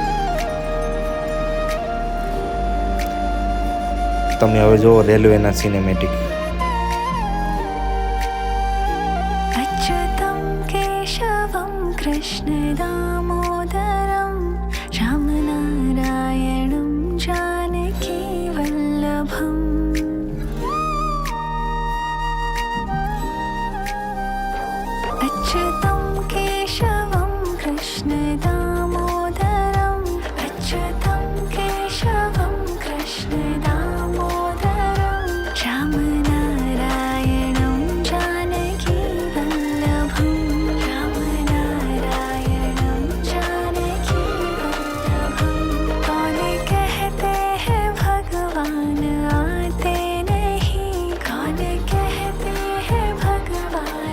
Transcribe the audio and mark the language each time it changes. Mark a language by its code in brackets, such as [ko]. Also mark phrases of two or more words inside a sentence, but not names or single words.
[gu] તમે હવે જુઓ રેલવેના સિનેમેટિક. [sa] અચ્યુતમ કેશવમ કૃષ્ણ દામોદરમ રામનારાયણમ જાનકી વલ્લભમ. अच्युतं केशवं कृष्ण दामोदरं अच्युतं केशवं कृष्ण दामोदरं रामनारायणं जानकी वल्लभं रामनारायणं जानकी वल्लभं. [hi] कौन कहते हैं भगवान आते नहीं, कौन कहते हैं भगवान